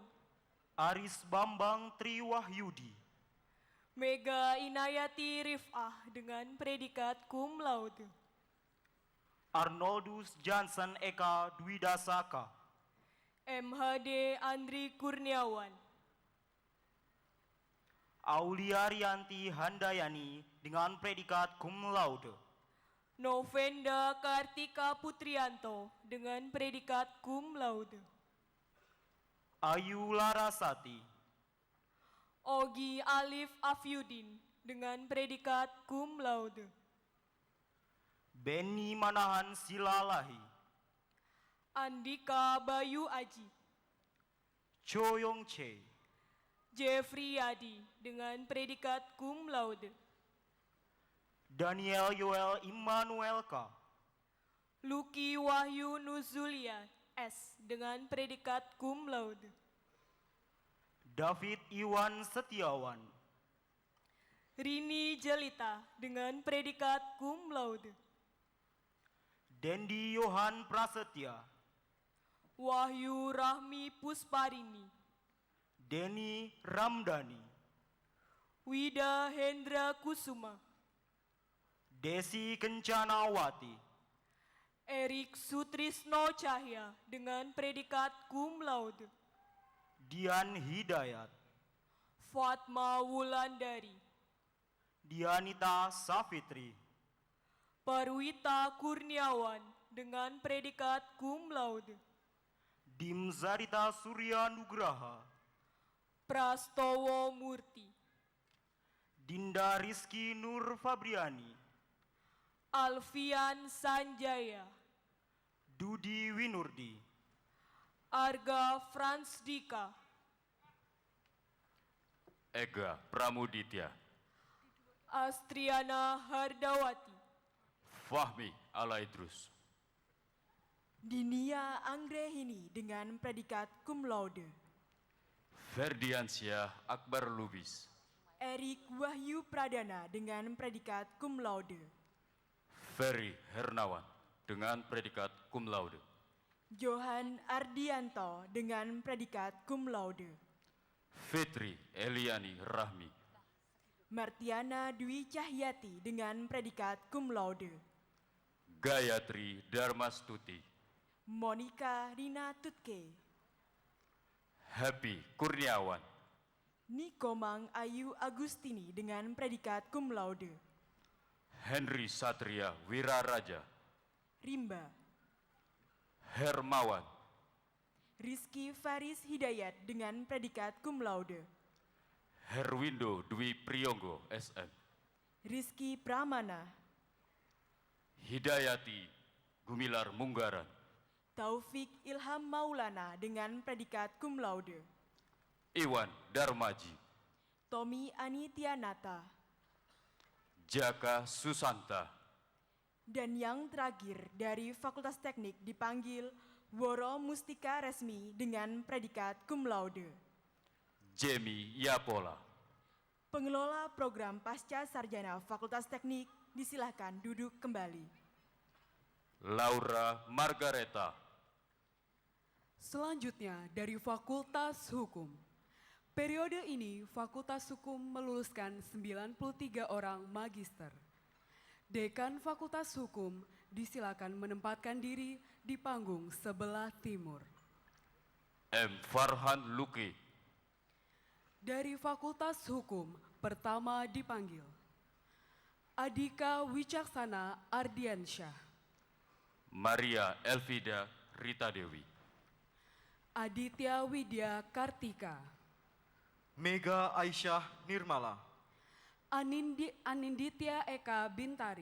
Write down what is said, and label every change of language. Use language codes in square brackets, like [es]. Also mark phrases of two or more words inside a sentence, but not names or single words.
[id] Aris Bambang Triwahyudi. Mega Inayati Rifah dengan predikat [la] cum laude. [id] Arnoldus Johnson Eka Dwidasaka. MHD Andri Kurniawan. Aulia Rianti Handayani dengan predikat [la] cum laude. [id] Novenda Kartika Putrianto dengan predikat [la] cum laude. [id] Ayu Larasati. Ogi Alif Afyudin dengan predikat [la] cum laude. [id] Benny Manahan Silalahi. Andika Bayu Aji. Cho Yong Che. Jeffrey Yadi dengan predikat [la] cum laude. [id] Daniel Yoel Immanuel K. Luki Wahyu Nuzulia S dengan predikat [la] cum laude. [id] David Iwan Setiawan. Rini Jelita dengan predikat [la] cum laude. [id] Dendi Yohan Prasetya. Wahyu Rahmi Pusparini. Denny Ramdhani. Wida Hendra Kusuma. Desi Kencanawati. Erik Sutrisno Cahya dengan predikat [la] cum laude. [id] Dian Hidayat. Fatma Wulandari. Dianita Safitri. Parwita Kurniawan dengan predikat [la] cum laude. [id] Dimzarita Surya Nugraha. Prastowo Murti. Dinda Rizky Nur Fabriani. Alfian Sanjaya. Dudi Winurdi. Arga Frans Dika. Ega Pramuditya. Astriana Hardawati. Fahmi Alaidrus. Dinia Anggrehini dengan predikat [la] cum laude. [id] Ferdiansyah Akbar Lubis. Erik Wahyu Pradana dengan predikat [la] cum laude. [id] Ferry Hernawan dengan predikat [la] cum laude. [id] Johan Ardianto dengan predikat [la] cum laude. [id] Fitri Eliani Rahmi. Martiana Dwi Cahyati dengan predikat [la] cum laude. [id] Gayatri Darmastuti. Monica Rina Tutke. Happy Kurniawan. Nikomang Ayu Agustini dengan predikat [la] cum laude. [id] Henry Satria Wiraraja, Rimba. Hermawan, Rizky Faris Hidayat dengan predikat [la] cum laude. [id] Herwindo Dwi Priyonggo, SM. Rizky Pramana. Hidayati Gumilar Munggaran, Taufik Ilham Maulana dengan predikat [la] cum laude. [id] Iwan Darmaji, Tommy Anitianata. Jaka Susanta, Dan yang terakhir dari Fakultas Teknik dipanggil Woro Mustika Resmi dengan predikat [la] cum laude. [id] Jemi Yapola. Pengelola program Pasca Sarjana Fakultas Teknik disilahkan duduk kembali. Laura Margareta, Selanjutnya dari Fakultas Hukum. Periode ini Fakultas Hukum meluluskan 93 orang magister. Dekan Fakultas Hukum disilakan menempatkan diri di panggung sebelah timur. M. Farhan Luki, Dari Fakultas Hukum pertama dipanggil Adika Wicaksana Ardiansyah, Maria Elvida Rita Dewi, Aditya Widya Kartika, Mega Aisyah Nirmala, Aninditya Eka Bintari,